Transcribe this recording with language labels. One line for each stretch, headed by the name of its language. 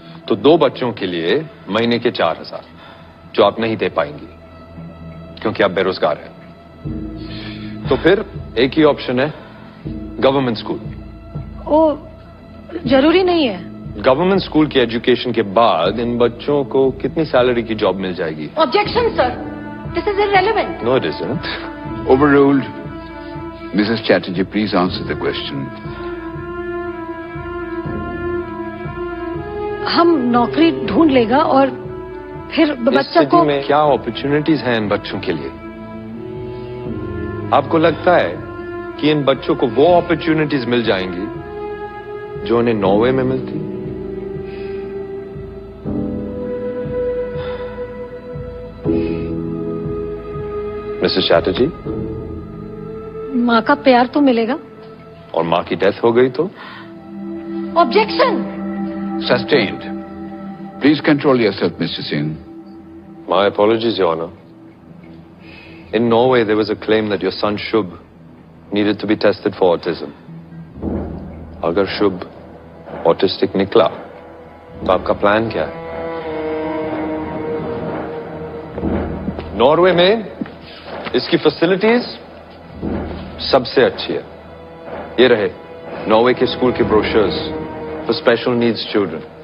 Hindi: तो 2 बच्चों के लिए महीने के 4000, जो आप नहीं दे पाएंगी क्योंकि आप बेरोजगार हैं. तो फिर एक ही ऑप्शन है, गवर्नमेंट स्कूल. जरूरी नहीं है. गवर्नमेंट स्कूल की एजुकेशन के बाद इन बच्चों को कितनी सैलरी की जॉब मिल जाएगी?
English: Objection sir, this is irrelevant. No it isn't. Overruled. Mrs. Chatterjee, please answer the question.
Hindi: हम नौकरी ढूंढ लेगा और फिर बच्चा को में क्या अपॉर्चुनिटीज हैं इन बच्चों के लिए? आपको लगता है कि इन बच्चों को वो अपॉर्चुनिटीज मिल जाएंगी जो उन्हें नॉर्वे में मिलती? मिसेस चैटर्जी, माँ का प्यार तो मिलेगा. और माँ की डेथ हो गई तो?
English: Objection. Sustained. Please control yourself, Mr. Singh. My apologies, Your Honor. In Norway, there was a claim that your son Shubh needed to be tested for autism.
Hindi: अगर शुभ ऑटिस्टिक निकला तो आपका प्लान क्या है? नॉर्वे में इसकी फैसिलिटीज सबसे अच्छी है. ये रहे नॉर्वे के स्कूल के brochures for special needs children.